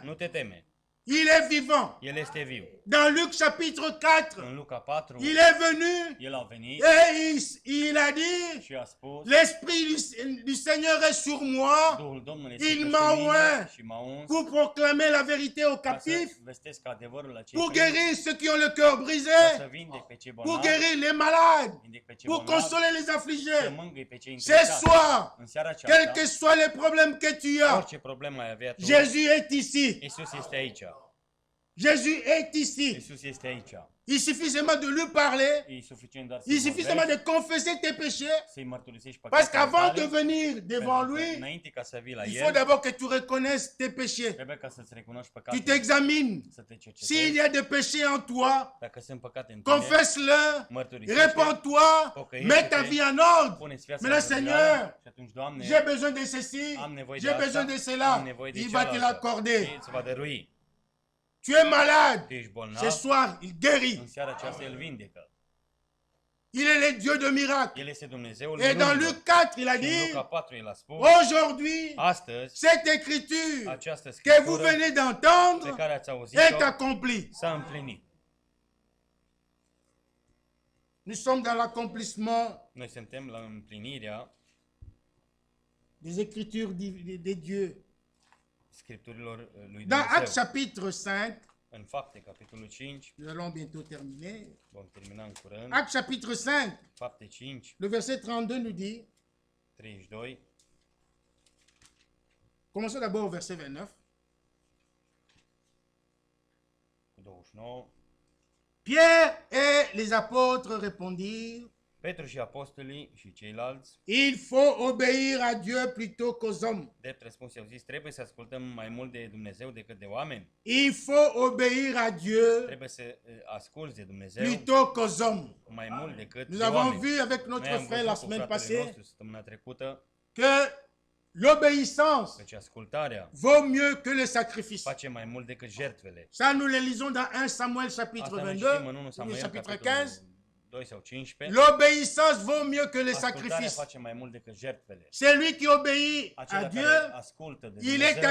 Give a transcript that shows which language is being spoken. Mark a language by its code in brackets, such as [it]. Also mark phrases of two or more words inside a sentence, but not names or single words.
[ro] Nu te teme. [fr] Il est vivant. [ro] El este viu. [fr] Dans Luc chapitre 4, [ro] În Luca 4, [fr] il est venu [ro] el a venit [fr] et il a dit, [ro] și a spus, [fr] l'Esprit du Seigneur est sur moi [ro] Duhul Domnului este [fr] Il [ro] peste [fr] m'a [ro] mine [fr] oint [ro] și m-a uns [fr] pour proclamer la vérité aux [ro] ca să [fr] captifs, [ro] vestesc adevărul la cei [fr] pour [ro] trăiți, [fr] guérir ceux qui ont le cœur [ro] ca [fr] brisé, [ro] să vindec pe cei [fr] pour [ro] bolnavi, [fr] guérir les malades, [ro] vindec pe cei [fr] pour [ro] bolnavi, [fr] consoler les [ro] să [fr] affligés. [ro] mângâi pe cei [fr] Ce [ro] întristați. [fr] soir, [ro] În seara [fr] quels [ro] aceasta, [fr] que soient les problèmes que tu as, [ro] orice problemă ai avea tu, [fr] Jésus est ici. [ro] Iisus este aici. [fr] Jésus est ici. [ro] Iisus este aici. [fr] Il suffit seulement de lui parler. [ro] E suficient doar [fr] Il [ro] să [fr] suffit seulement de confesser tes péchés. [ro] să-i mărturisești [fr] Parce [ro] păcatele [fr] qu'avant de [ro] tale, [fr] venir devant [ro] pentru că [fr] lui, [ro] înainte ca să vii la [fr] il faut [ro] El, [fr] d'abord que tu reconnaisses tes péchés. [ro] trebuie ca să-ți recunoști [fr] Tu [ro] păcatele, [fr] t'examines. [ro] să te [fr] S'il [ro] cercetezi. [fr] y a des péchés en toi, [ro] Dacă sunt păcate în tine, [fr] confesse-le, [ro] mărturisește, [fr] répands-toi, mets ta vie en ordre. [ro] pune-ți viața [fr] Maintenant, [ro] în [fr] Seigneur, [ro] rânduială și atunci, Doamne, [fr] j'ai besoin de ceci, [ro] am nevoie de [fr] j'ai [ro] asta, [fr] besoin de [ro] am [fr] cela. [ro] nevoie de [fr] Il va te [ro] cealaltă. [fr] l'accorder. [ro] Și îți va dărui. [fr] Tu es malade. [ro] Tu ești bolnav, [fr] Ce soir, il guérit. [ro] în seara aceasta El vindecă. [fr] Il est le Dieu de miracles. [ro] El este Dumnezeul [fr] Et dans [ro] minunilor. [fr] Luc 4, il a [ro] Și în [fr] dit, [ro] Luca 4 El a spus, [fr] aujourd'hui, [ro] astăzi, [fr] cette écriture [ro] această [fr] que vous [ro] scriptură [fr] venez [ro] pe [fr] d'entendre [ro] care ați [fr] est [ro] auzit-o [fr] accomplie. [ro] s-a împlinit. [fr] Nous sommes dans l'accomplissement [ro] Noi suntem la împlinirea [fr] des écritures de Dieu. [ro] scripturilor lui [fr] Dans Actes [ro] Dumnezeu. [fr] chapitre 5, [ro] În Fapte, capitolul 5, [fr] nous allons bientôt terminer. [ro] vom termina în curând, [fr] Actes chapitre 5, [ro] Fapte 5, [fr] le verset 32 nous dit, [ro] 32, [fr] commençons d'abord au verset 29. [ro] cu 29, [fr] Pierre et les apôtres répondirent, [ro] Petru și apostolii și ceilalți, [fr] il faut obéir à Dieu plutôt qu'aux hommes. [ro] drept răspuns i-au zis, trebuie să ascultăm mai mult de Dumnezeu decât de oameni. [fr] Il faut obéir à Dieu [ro] Trebuie să asculți de Dumnezeu [fr] plutôt qu'aux hommes. [ro] mai mult decât [fr] Nous [ro] de [fr] avons [ro] oameni. [fr] vu avec [ro] Noi [fr] notre [ro] am [fr] frère la [ro] văzut cu [fr] semaine [ro] fratele [fr] passée [ro] nostru săptămâna trecută [fr] que l'obéissance [ro] căci ascultarea [fr] vaut mieux que le sacrifice. [ro] face mai mult decât jertfele. [fr] Ça, nous le lisons dans 1 Samuel chapitre [ro] Asta noi [fr] 22, [ro] citim în 1 [fr] ou [ro] Samuel, [fr] chapitre [ro] capitolul [fr] 15. [ro] 2 sau 15. [fr] L'obéissance vaut mieux que le [ro] Ascultarea [fr] sacrifice. [ro] face mai mult decât jertfele. [fr] Celui qui obéit à [ro] Acela [fr] Dieu, [ro] care ascultă de [fr] il est [ro] Dumnezeu